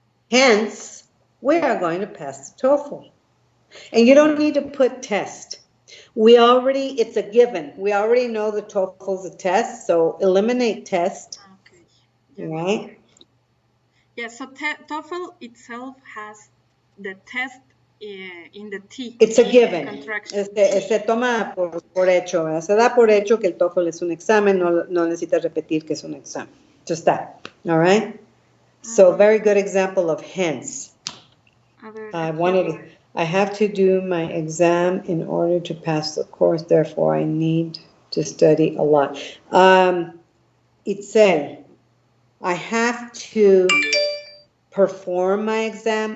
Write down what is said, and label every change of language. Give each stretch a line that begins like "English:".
English: Hence, we are going to pass the TOEFL. And you don't need to put test. It's a given. We already know the TOEFL's a test, so eliminate test. Okay. Yeah. Right? Yeah, so TOEFL itself has the test in the T. It's a given.
Spanish: Se toma por hecho, ¿verdad? Se da por hecho que el TOEFL es un examen, no necesitas repetir que es un examen.
English: Just that. All right? So very good example of hence. I have to do my exam in order to pass the course, therefore I need to study a lot. Itzel, I have to perform my exam.